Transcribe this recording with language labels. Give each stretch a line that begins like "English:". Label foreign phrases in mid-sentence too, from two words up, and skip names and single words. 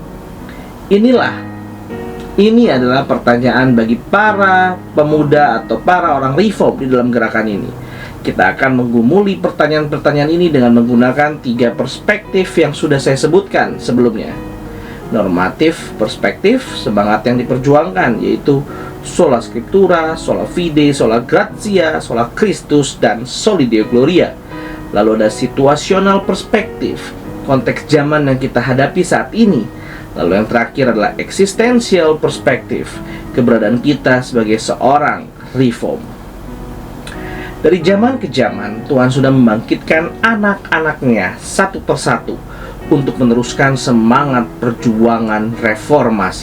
Indonesian: Ini adalah pertanyaan bagi para pemuda atau para orang reform di dalam gerakan ini. Kita akan menggumuli pertanyaan-pertanyaan ini dengan menggunakan 3 perspektif yang sudah saya sebutkan sebelumnya. Normatif perspektif, semangat yang diperjuangkan, yaitu
Latin: sola scriptura, sola fide, sola gratia, sola Christus,
Indonesian: dan
Latin: soli Deo Gloria.
Indonesian: Lalu ada situasional perspektif, konteks zaman yang kita hadapi saat ini. Lalu yang terakhir adalah eksistensial perspektif, keberadaan kita sebagai seorang reform. Dari zaman ke zaman, Tuhan sudah membangkitkan anak-anaknya satu persatu untuk meneruskan semangat perjuangan reformasi.